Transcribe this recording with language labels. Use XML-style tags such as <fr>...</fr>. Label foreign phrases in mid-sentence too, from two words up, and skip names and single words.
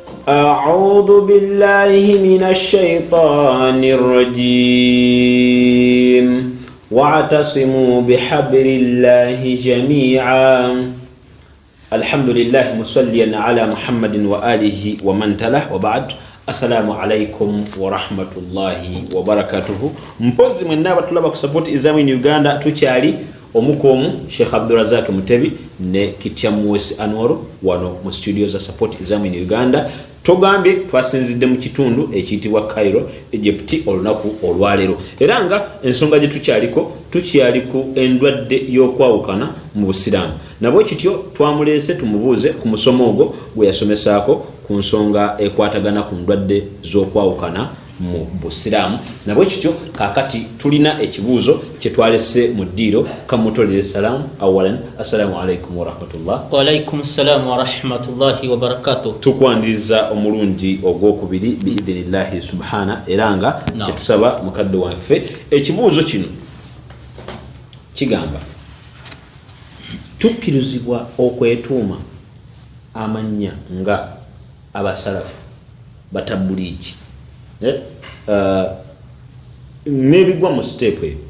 <ar>أعوذ بالله من الشيطان الرجيم واعتصموا بحبل الله جميعا الحمد لله مصليا على محمد وآله ومن تله وبعد السلام عليكم ورحمة الله وبركاته.</ar> <lg>Mpozi mwenna tulaba ku support Islam in Uganda tukyali omukomu Sheikh Abdulrazak Mutebi ne Kityamuwesi Anwaro wano mu studio za support Islam in Uganda. Togambye twasinzidde mu kitundu ekiyitibwa Cairo Egypt olunaku olwalero era nga ensonga gye tukyali ku endwadde y'okwawukana mu Busiraamu nabwe kityo twamulese tumubuuze ku musomo ogwo gwe yasomesaako ku nsonga ekwatagana ku ndwadde z'okwawukana mu Busiraamu nabwe kityo kakati tulina ekibuuzo kye twalese mu ddiiro kamutolere</lg> <ar>سلاما أولا السلام عليكم ورحمة الله. وعليكم السلام ورحمة الله وبركاته.</ar> <lg>Tukwandiriza omulungi ogwokubiri</lg> <ar>بإذن الله سبحانه</ar> <lg>era nga kyetusaba mukadde waffe ekibuuzo kino kigamba tukkirizibwa okwetuuma amannya nga abasalafu batabuliki nebigwa mu step</lg>